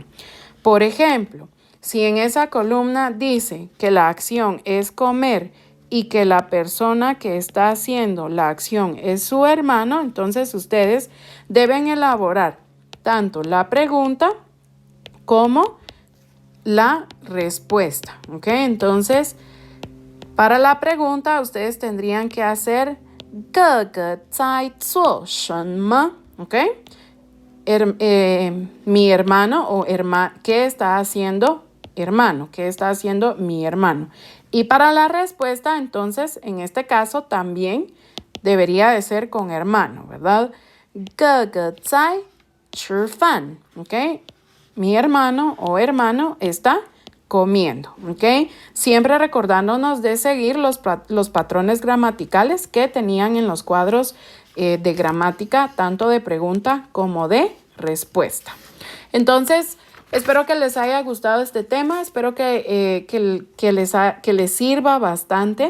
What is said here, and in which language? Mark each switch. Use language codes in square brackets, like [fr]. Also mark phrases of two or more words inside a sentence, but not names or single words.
[es] Por ejemplo, si en esa columna dice que la acción es comer y que la persona que está haciendo la acción es su hermano, entonces ustedes deben elaborar tanto la pregunta como la respuesta, ¿ok? Entonces, para la pregunta ustedes tendrían que hacer [zh] 哥哥在做什么? [es] ¿Ok? Mi hermano o ¿qué está haciendo hermano? ¿Qué está haciendo mi hermano? Y para la respuesta, entonces, en este caso también debería de ser con hermano, ¿verdad? [zh] 哥哥在吃饭, [es] ¿ok? Mi hermano o hermano está comiendo, ¿ok? Siempre recordándonos de seguir los patrones gramaticales que tenían en los cuadros de gramática, tanto de pregunta como de respuesta. Entonces, espero que les haya gustado este tema, espero que les sirva bastante.